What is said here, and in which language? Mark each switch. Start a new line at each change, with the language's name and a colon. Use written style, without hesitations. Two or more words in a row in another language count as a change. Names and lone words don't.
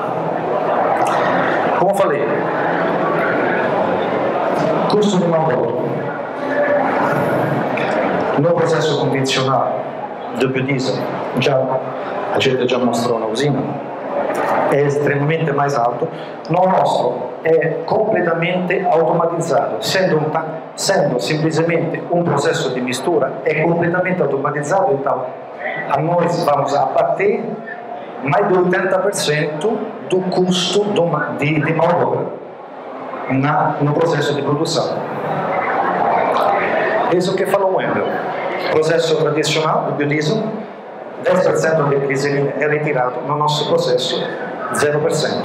Portuguese: Como falei, custo de mão de obra. No processo convencional do biodiesel, a gente já mostrou na usina, é extremamente mais alto,
Italian: no nostro è completamente automatizzato, essendo semplicemente un processo di mistura, è completamente automatizzato,
Portuguese: então a nós vamos abater mais do 80% do custo de mão de obra no processo de produção. Isso que falou o Wendel. Processo tradicional do biodiesel, 10% de glicerina é retirado no nosso processo, 0%.